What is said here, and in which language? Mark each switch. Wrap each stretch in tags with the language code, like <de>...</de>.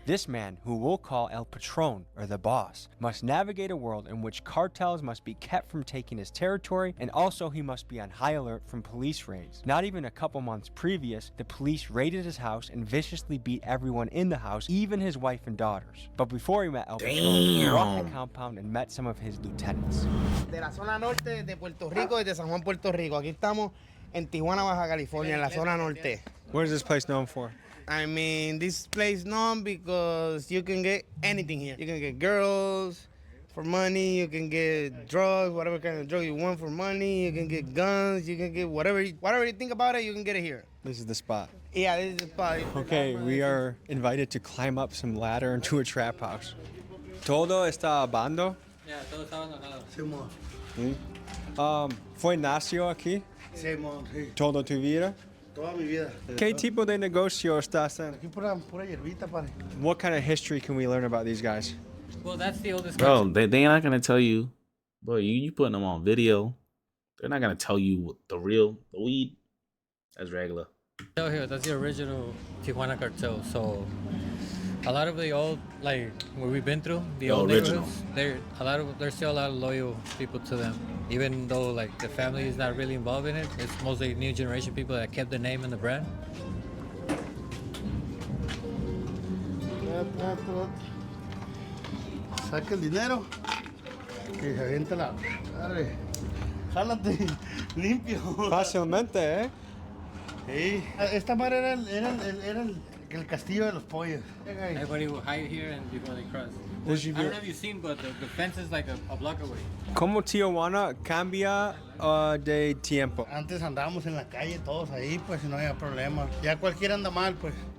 <en>This man, who we'll call El Patron, or the boss, must navigate a world in which cartels must be kept from taking his territory, and also he must be on high alert from police raids. Not even a couple months previous, the police raided his house and viciously beat everyone in the house, even his wife and daughters. But before he met El Patron, he walked the compound and met some of his lieutenants.</en> <es>De la zona norte de Puerto Rico y de San Juan, Puerto Rico. Aquí estamos en Tijuana, Baja California, en la zona norte.</es> <en>What is this place known for? I mean, this place known because you can get anything here. You can get girls for money, you can get drugs, whatever kind of drug you want for money, you can get guns, you can get whatever you think about it, you can get it here. This is the spot. Yeah, this is the spot. Okay, we are invited to climb up some ladder into a trap house.</en> <es>Todo está abandonado. Yeah, todo está abandonado. ¿Fue nació aquí? Sí, sí. Toda tu vida? Toda mi vida. ¿Qué tipo de negocio estás en? Aquí pura hierbita, padre.</es> <en>What kind of history can we learn about these guys? Well, that's the oldest. Bro, they're not gonna tell you. Bro, you putting them on video. They're not gonna tell you the weed. That's regular. Cartel here, that's the original Tijuana cartel. So a lot of the old, like where we've been through, the old original. neighborhoods, there's still a lot of loyal people to them. Even though like the family is not really involved in it, it's mostly new generation people that kept the name and the brand.</en> <es>Saca el dinero y se avienta la... Arre. Jálate, limpio. Fácilmente, ¿eh? Sí. Esta madre era el castillo de los pollos.</es> <en>Everybody will hide here and before they cross. I don't know if you've seen, but the fence is like a block away.</en> <es>¿Cómo Tijuana cambia de tiempo? Antes andábamos en la calle todos ahí, pues no había problema. Ya cualquiera anda mal, pues.</es>